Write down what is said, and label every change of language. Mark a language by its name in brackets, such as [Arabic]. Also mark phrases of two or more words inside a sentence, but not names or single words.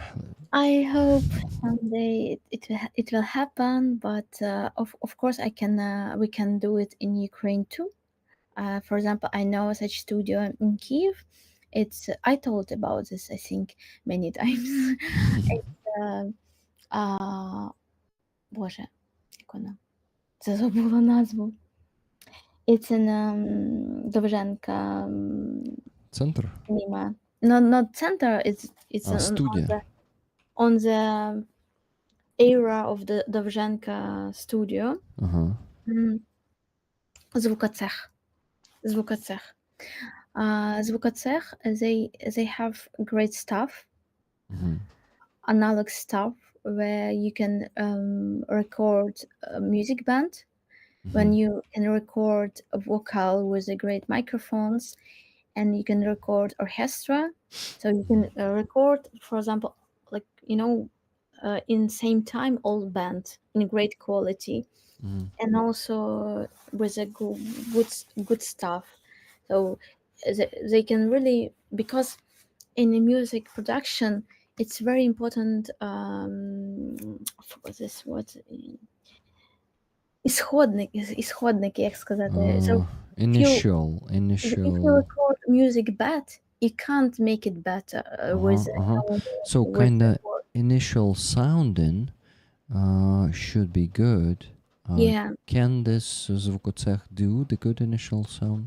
[English] I hope someday it will happen, but of course we can do it in Ukraine too. For example, I know such studio in Kiev. It's I told about this I think many times. [Ukrainian] It's а, Боже, як вона? Це забула назву. [English] It's in Довженка Center. Cinema. No, not center. It's Studia. on the area of the Довженка studio. Uh-huh. [Ukrainian] Звукоцех. Звукоцех. Звукоцех, [English] they have great stuff, analog stuff, where you can record a music band, when you can record a vocal with a great microphones, and you can record orchestra. So you can record, for example, like in same time all band in great quality, and also with a good stuff. So they can really, because in the music production it's very important. I forgot this word. [Ukrainian] Ісходники, як сказати. [English] So Initial. if you record music bad, you can't make it better with So kind of initial sounding should be good. Yeah. Can this звукоцех do the good initial sound?